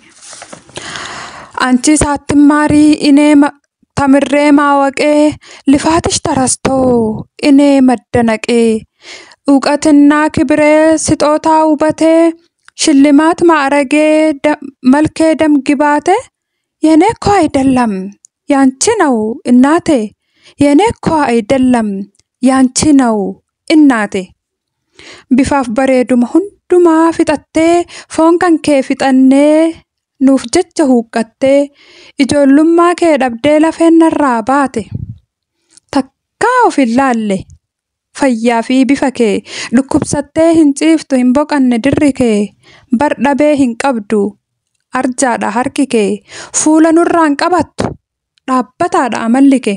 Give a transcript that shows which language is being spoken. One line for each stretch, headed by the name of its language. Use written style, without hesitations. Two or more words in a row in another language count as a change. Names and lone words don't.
Amharic: አንቺ ሳትማሪ እኔ ተምሬ ማወቄ ልፋትሽ ተረስቶ እኔ መደነቄ ዕውቀትና ክብሬ ስጦታ ውበቴ ሽልማት ማዕረጌ መልኬ ደም ግባቴ የኔ እኮ አይደለም ያንቺ ነው እናቴ የኔ እኮ አይደለም ያንቺ ነው እናቴ ቢፋፍ በሬዱም
Oromo: hundumaa fixattee foon kan kee fixannee nuuf jecha huuqqattee ijoollummaa kee dhabdee lafeen narraa baate takkaa of ilaalle fayyaa fi bifa kee dhukkubsattee hin ciiftu hin boqanne dirri kee bar dhabee hin qabdu arjaadha harki kee fuula nurraan qabattu dhaabbataadha amalli kee.